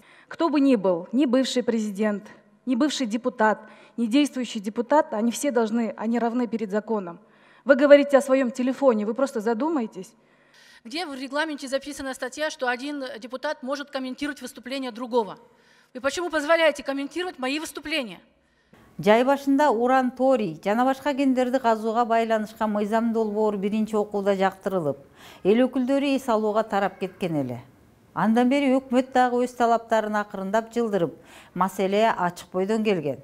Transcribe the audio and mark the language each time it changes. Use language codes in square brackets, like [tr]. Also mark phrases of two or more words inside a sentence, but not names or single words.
[ru] Кто бы ни был, ни бывший президент, ни бывший депутат, ни действующий депутат, они все они равны перед законом. Вы говорите о своем телефоне, вы просто задумайтесь. Где в регламенте записана статья, что один депутат может комментировать выступление другого? Вы почему позволяете комментировать мои выступления? [ky] Жай башында уран, торий жана башка кендерди казууга байланышкан мыйзам долбоору биринчи окууда жактырылып, эл өкүлдөрү эс алууга тарап кеткен эле. Андан бери өкмөт дагы өз талаптарын акырындап жылдырып, маселе ачык бойдон келген.